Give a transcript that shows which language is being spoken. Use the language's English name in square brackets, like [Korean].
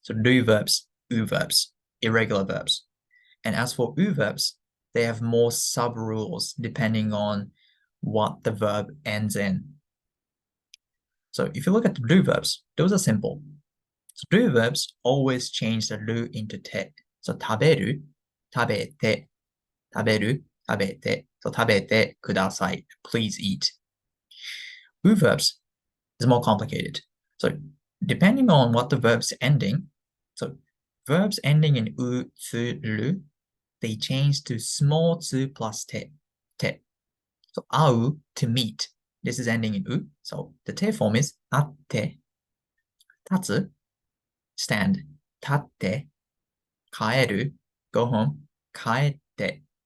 [English] So do verbs, u verbs, irregular verbs. And as for u verbs, they have more sub-rules depending on what the verb ends in. So if you look at the do verbs, those are simple. So do verbs always change the do into て. [Japanese] So 食べる、食べて、食べる、食べて. [English] So [Japanese] 食べてください. [English] Please eat. U verbs is more complicated. So depending on what the verb's ending, so verbs ending in u, tsu, ru, they change to small つ plus て. So 会う to meet. This is ending in u. So the て form is 会って、立つ stand, 立って、帰る go home, 帰って.